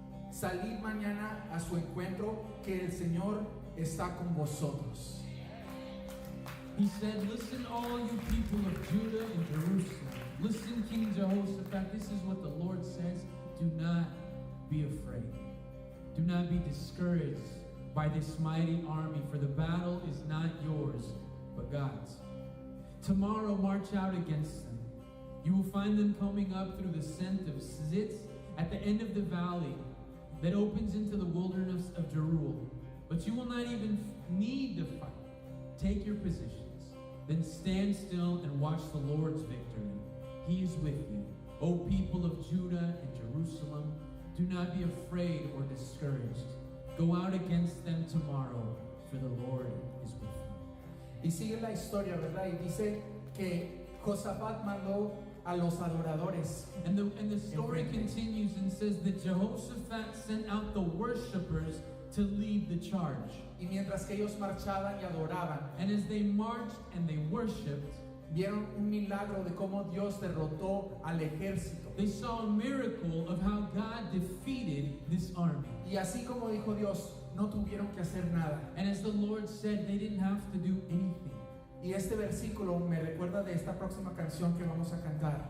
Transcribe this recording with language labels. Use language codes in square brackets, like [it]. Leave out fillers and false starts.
[es] Salid mañana a su encuentro, que el Señor está con vosotros. [en] He said, listen, all you people of Judah and Jerusalem. Listen, King Jehoshaphat, this is what the Lord says. Do not be afraid. Do not be discouraged by this mighty army, for the battle is not yours, but God's. Tomorrow march out against them. You will find them coming up through the ascent of Zitz at the end of the valley that opens into the wilderness of Jeruel. But you will not even need to fight. Take your positions, then stand still and watch the Lord's victory. He is with you. O people of Judah and Jerusalem, do not be afraid or discouraged. Go out against them tomorrow, for the Lord is with you. [es] Y sigue la historia, ¿verdad? Y dice que Josafat mandó a los adoradores. [en] And the story continues and says that Jehoshaphat sent out the worshipers to lead the charge. [es] Y mientras que ellos marchaban y adoraban, [en] And as they marched and they worshipped, [es] vieron un milagro de cómo Dios derrotó al ejército. [en] they saw a miracle of how God defeated this army. [es] Y así como dijo Dios, no tuvieron que hacer nada. [en] And as the Lord said, they didn't have to do anything. [es] Y este versículo me recuerda de esta próxima canción que vamos a cantar.